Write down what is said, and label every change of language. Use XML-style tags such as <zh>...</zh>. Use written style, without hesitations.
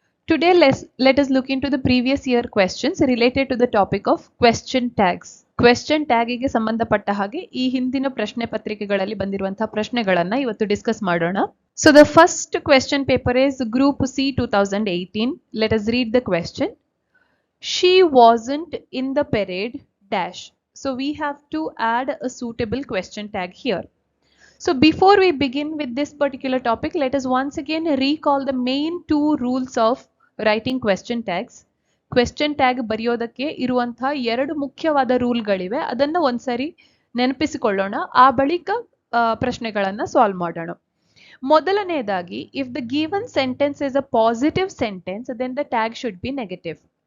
<en>Today let us look into the previous year questions related to the topic of question tags.</en> <kn>Question tag ಗೆ ಸಂಬಂಧಪಟ್ಟ ಹಾಗೆ ಈ ಹಿಂದಿನ ಪ್ರಶ್ನೆ ಪತ್ರಿಕೆಗಳಲ್ಲಿ ಬಂದಿರುವಂತಹ ಪ್ರಶ್ನೆಗಳನ್ನ ಇವತ್ತು ಡಿಸ್ಕಸ್ ಮಾಡೋಣ.</kn> <en>So the first question paper is Group C 2018. Let us read the question. She wasn't in the parade dash. So we have to add a suitable question tag here. So before we begin with this particular topic, let us once again recall the main two rules of writing question tags.</en> <kn>Question tag ಬರೆಯೋದಕ್ಕೆ ಇರುವಂತಹ ಎರಡು ಮುಖ್ಯವಾದ ರೂಲ್ಗಳಿವೆ. ಅದನ್ನ ಒಂದ್ಸರಿ ನೆನಪಿಸಿಕೊಳ್ಳೋಣ. ಆ ಬಳಿಕ ಪ್ರಶ್ನೆಗಳನ್ನ ಸಾಲ್ವ್ ಮಾಡೋಣ. ಮೊದಲನೇದಾಗಿ,</kn> <en>if the given sentence is a positive sentence, then the tag should be negative.</en>